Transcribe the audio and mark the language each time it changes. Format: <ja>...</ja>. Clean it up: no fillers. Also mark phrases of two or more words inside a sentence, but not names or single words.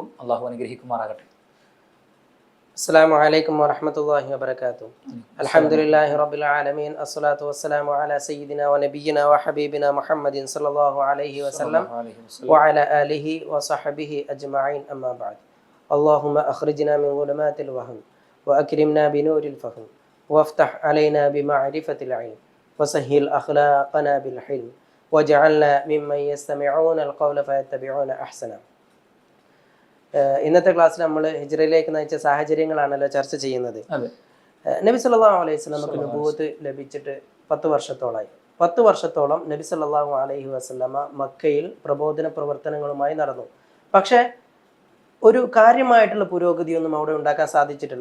<ml>അള്ളാഹു അനുഗ്രഹിക്കുമാറാകട്ടെ.</ml> <ar>السلام عليكم ورحمة الله وبركاته. الحمد لله رب العالمين. الصلاة والسلام على سيدنا ونبينا وحبيبنا محمد صلى الله عليه وسلم وعلى آله وصحبه أجمعين. أما بعد. اللهم أخرجنا من ظلمات الوهم وأكرمنا بنور الفهم وافتح علينا بمعرفة العلم وسهل أخلاقنا بالحلم واجعلنا ممن يستمعون القول فيتبعون أحسنه.</ar> <ml>ഇന്നത്തെ ക്ലാസ്സിൽ നമ്മൾ ഹിജ്റയിലേക്ക് നയിച്ച സാഹചര്യങ്ങളാണല്ലോ ചർച്ച ചെയ്യുന്നത്. നബി</ml> <ar>صلى الله عليه وسلم</ar> <ml>നബുവത്ത് ലഭിച്ചിട്ട് 10 വർഷത്തോളമായി. 10 വർഷത്തോളം നബി</ml> <ar>صلى الله عليه وسلم</ar> <ml>മക്കയിൽ പ്രബോധന പ്രവർത്തനങ്ങളുമായി നടന്നു. പക്ഷേ ഒരു കാര്യമായിട്ടുള്ള പുരോഗതിയൊന്നും അവിടെ ഉണ്ടാക്കാൻ സാധിച്ചിട്ടില്ല.</ml>